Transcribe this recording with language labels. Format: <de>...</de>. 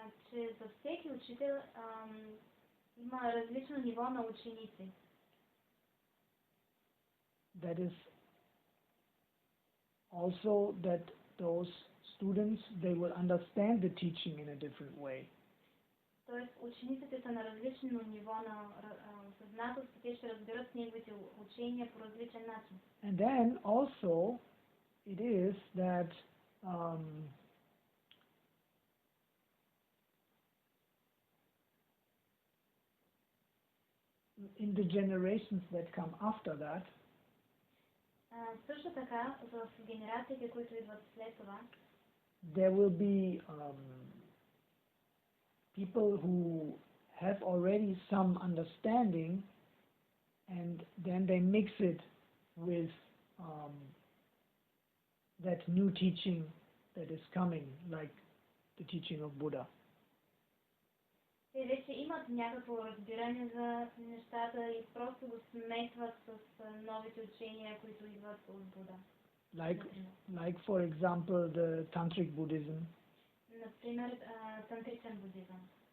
<bg>Че за всеки учител има различно ниво на ученици.</bg> <en>That is also that those students, they will understand the teaching in a different way.</en> <bg>Тоест учениците са на различно ниво на съзнателство, те ще разберат неговите учения по различен начин.</bg> <en>And then also it is that in the generations that come after that,</en> <bg>също така, в генерациите, които идват след това,</bg> <en>there will be people who have already some understanding, and then they mix it with that new teaching that is coming, like the teaching of Buddha.</en> <bg>Те вече имат някакво разбиране за нещата и просто го смесват с новите учения, които идват от Буда.</bg> <en>Like for example, the Tantric Buddhism,</en> <bg>Например, тантричен будизъм,</bg>